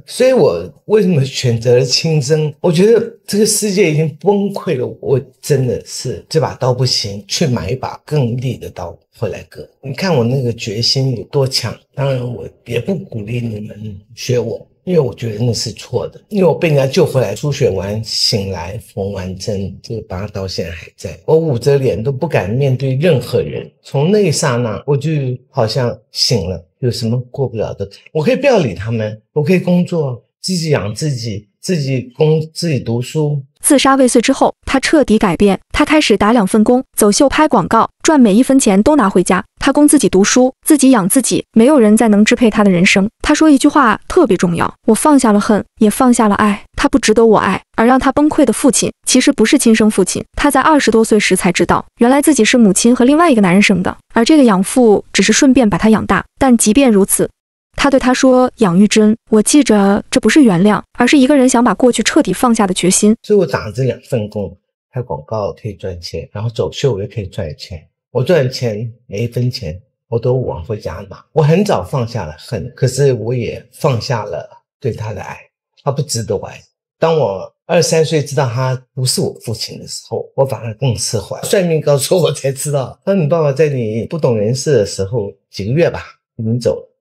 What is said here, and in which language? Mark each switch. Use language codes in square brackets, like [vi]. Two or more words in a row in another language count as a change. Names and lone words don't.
[zh] 所以我為什麼選擇了輕生？我覺得這個世界已經崩潰了，我真的是這把刀不行，去買一把更利的刀回來割。你看我那個決心有多強。當然我也不鼓勵你們學我，因為我覺得那是錯的。因為我被人家救回來，出血完醒來縫完針，這個疤到現在還在，我捂着臉都不敢面對任何人。從那一剎那我就好像醒了，有什麼過不了的？我可以不要理他們，我可以工作，自己養自己，自己讀書。自殺未遂之後，他徹底改變，他開始打2份工，走秀拍廣告，賺每1分錢都拿回家。他供自己讀書，自己養自己，沒有人再能支配他的人生。他說一句話特別重要，我放下了恨，也放下了愛，他不值得我愛。而讓他崩潰的父親，其實不是親生父親。他在20多歲時才知道，原來自己是母親和另外一個男人生的，而這個養父只是順便把他養大。但即便如此，他对他說，養育真，我記着，這不是原諒，而是一個人想把過去徹底放下的決心。所以我打了這2份工，拍廣告可以賺錢，然後走秀也可以賺錢。我賺錢每1分錢我都往回家拿。我很早放下了恨，可是我也放下了對他的愛，他不值得我愛。當我23歲知道他不是我父親的時候，我反而更釋懷。算命告訴我才知道，他說你爸爸在你不懂人事的時候幾個月吧，已經走了。